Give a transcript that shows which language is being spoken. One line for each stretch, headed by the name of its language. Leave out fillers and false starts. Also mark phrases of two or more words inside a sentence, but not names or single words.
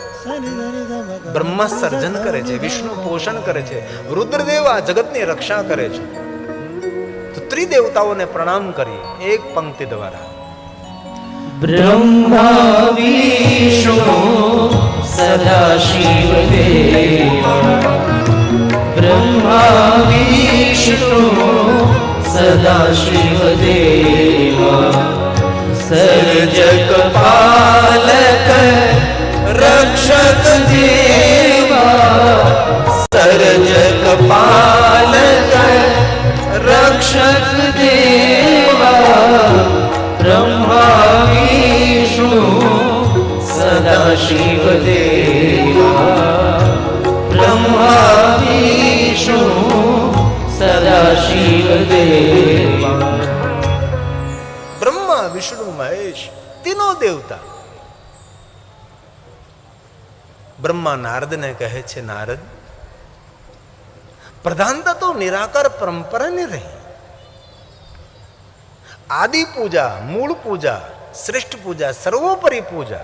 Gujarati: બ્રહ્મા સર્જન કરે છે, વિષ્ણુ પોષણ કરે છે, રુદ્રદેવ આ જગતની રક્ષા કરે છે. તો ત્રિદેવતાઓને પ્રણામ કરીએ એક પંક્તિ દ્વારા.
Hindi: ब्रह्मा विष्णु सदा शिव देवा ब्रह्मा विष्णु सदाशिव देवा सर्जक पालक रक्षक देवा सर्जक पालक रक्षक देवा ब्रह्मा विष्णु सदाशिव देवा ब्रह्मा विष्णु सदाशिव देवा ब्रह्मा विष्णु महेश तीनो देवता.
Gujarati: બ્રહ્મા નારદને કહે છે, નારદ, પ્રધાનતા તો નિરાકાર પરંપરાની રહી. આદિ પૂજા, મૂળ પૂજા, શ્રેષ્ઠ પૂજા, સર્વોપરી પૂજા.